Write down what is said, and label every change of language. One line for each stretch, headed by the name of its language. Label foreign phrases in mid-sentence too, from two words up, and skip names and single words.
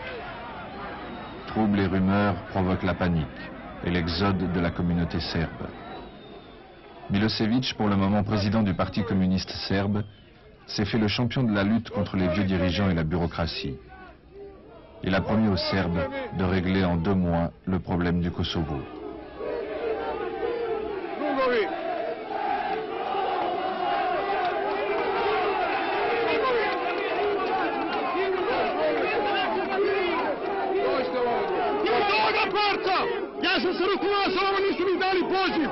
French: Troubles et rumeurs provoquent la panique et l'exode de la communauté serbe. Milosevic, pour le moment président du Parti communiste serbe, s'est fait le champion de la lutte contre les vieux dirigeants et la bureaucratie. Il a promis aux Serbes de régler en 2 mois le problème du Kosovo.
Serbian: Ja sam se rukovao sa vama, nisu mi dali poziv.